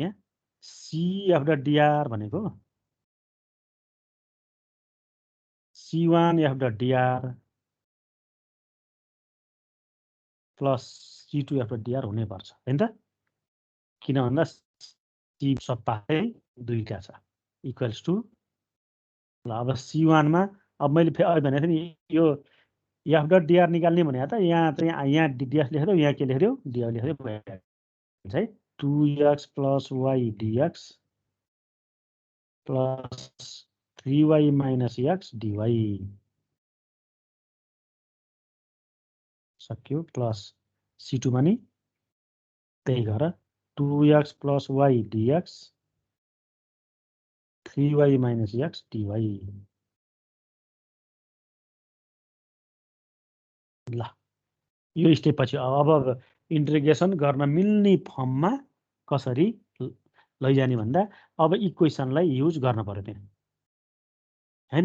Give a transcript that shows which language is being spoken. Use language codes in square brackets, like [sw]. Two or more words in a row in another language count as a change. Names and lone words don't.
[ne] यहाँ C [en] of the [ne] dr भनेको C1 [en] of the [ne] dr प्लस C2 [en] of the [ne] dr हुनैपर्छ होइन त, किन भन्दा C सबै दुईटा छ [en] equals to. [ne] ल अब C1 मा अब मैले फेरि भनेको थिएँ नि, यो एफ डट dr निकाल्ने भने त यहाँ यहाँ df लेख्यो, यहाँ के लेख्यो df लेख्यो भइहाल्छ है। 2x प्लस y dx प्लस 3y माइनस x dy सक्यो, प्लस C2 मा नि त्यही गरेर 2x प्लस y dx 3y माइनस x dy। ल यो स्टेप पछि अब इन्टिग्रेसन गर्न मिल्ने फर्ममा कसरी लैजाने भन्दा अब इक्वेसनलाई युज गर्न पर्यो त्यहाँ होइन।